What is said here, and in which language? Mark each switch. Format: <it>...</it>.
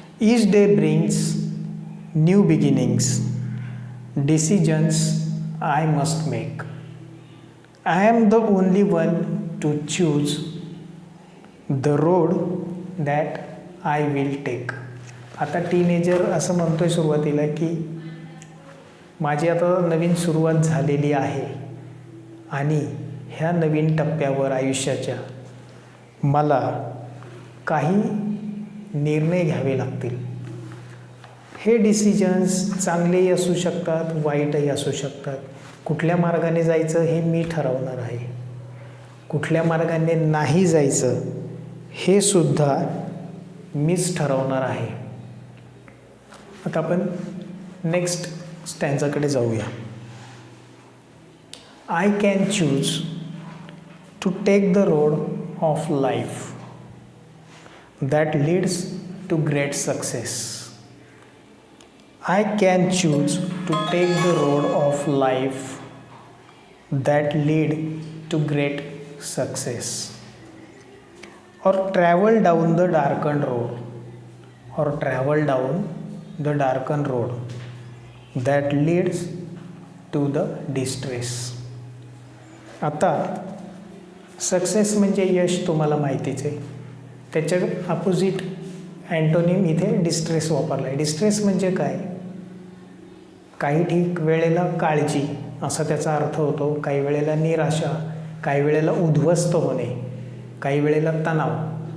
<en>Each day brings new beginnings, decisions I must make. I am the only one to choose the road that I will take.</en> <mr>आता teenager असं म्हणतोय सुरुवातीला की माझी आता नवीन सुरुवात झालेली आहे आणि ह्या नवीन टप्प्यावर आयुष्याच्या मला काही निर्णय घ्यावे लागतील. हे डिसिजन्स चांगलेही असू शकतात, वाईटही असू शकतात. कुठल्या मार्गाने जायचं हे मी ठरवणार आहे, कुठल्या मार्गाने नाही जायचं हे सुद्धा मीच ठरवणार आहे. आता आपण नेक्स्ट स्टॅन्झाकडे जाऊया.</mr> <en>I can choose to take the road of life that leads to great success. I can choose to take the road of life that lead to great success, or travel down the darkened road, or travel down the darkened road that leads to the distress.</en> <mr>आता success म्हणजे यश तुम्हाला माहितीच आहे. त्याच्या opposite antonym इथे distress वापरला आहे. Distress म्हणजे काय, काही वेळेला काळजी असा त्याचा अर्थ होतो, काही वेळेला निराशा, काही वेळेला उद्ध्वस्त होणे, काही वेळेला तणाव.</mr>